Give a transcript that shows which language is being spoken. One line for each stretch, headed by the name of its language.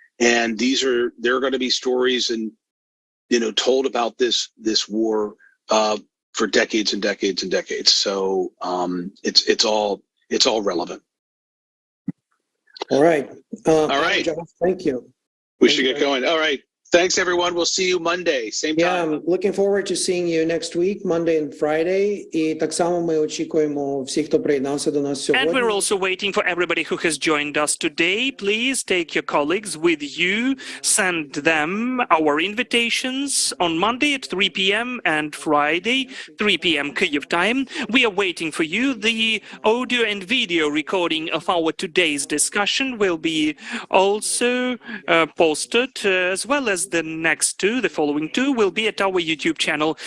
English: And there are going to be stories and told about this war for decades and decades and decades. So it's all relevant. All right. All right. Josh, thank you. We should get going. All right. Thanks, everyone. We'll see you Monday, same time. Yeah, I'm looking forward to seeing you next week, Monday and Friday.
Ukrainian: І так само ми очікуємо всіх, хто приєднався до нас сьогодні.
English: And we're also waiting for everybody who has joined us today. Please take your colleagues with you. Send them our invitations on Monday at 3 p.m. and Friday, 3 p.m. Kyiv time. We are waiting for you. The audio and video recording of our today's discussion will be also posted, as well as the next two, the following two, will be at our YouTube channel.